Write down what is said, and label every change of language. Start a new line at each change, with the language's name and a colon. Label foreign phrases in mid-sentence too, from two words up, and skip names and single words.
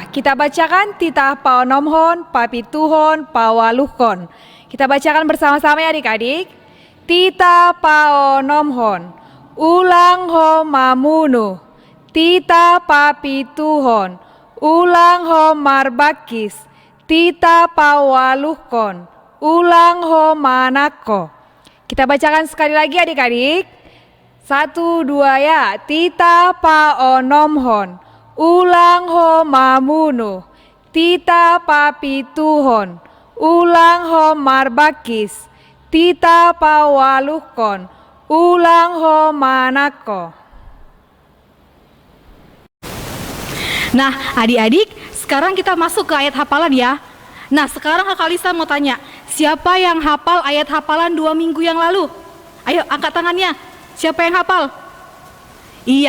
Indonesian: Kita bacakan titah Paunomhon, Papituhon, Pawaluhkon. Kita bacakan bersama-sama ya adik-adik.
Batak Simalungun: Titah Paunomhon, ulang ho mamunu. Titah Papituhon, ulang ho marbakis. Titah Pawaluhkon, ulang ho manako.
Indonesian: Kita bacakan sekali lagi adik-adik. 1, 2 ya.
Batak Simalungun: Titah Paunomhon, ulang ho mamunu. Titah Papituhon, ulang ho marbakis. Titah Pawaluhkon, ulang ho manako.
Indonesian: Nah, adik-adik, sekarang kita masuk ke ayat hafalan ya. Nah, sekarang Kakak Lisa mau tanya, siapa yang hafal ayat hafalan 2 minggu yang lalu? Ayo, angkat tangannya. Siapa yang hafal? Iya.